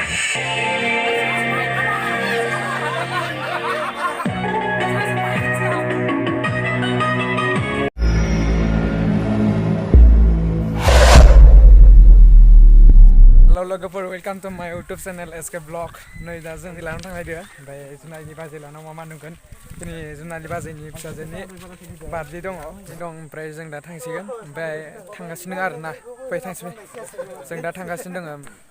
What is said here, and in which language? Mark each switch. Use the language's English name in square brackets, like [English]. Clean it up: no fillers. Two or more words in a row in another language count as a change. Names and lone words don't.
[English] Logofor, welcome to my YouTube channel SK Vlog. [Bodo] नै दा जों लानानै थांनायदो ओमफ्राय जुनारनि बाजै लानाव मा नुगोन दिनै जुनारनि बाजैनि फिसाजोनि बार्थडे दङ ओमफ्राय जों दा थांसिगोन ओमफ्राय थांगासिनो आरो ना फै थांसै जों दा थांगासिनो दङ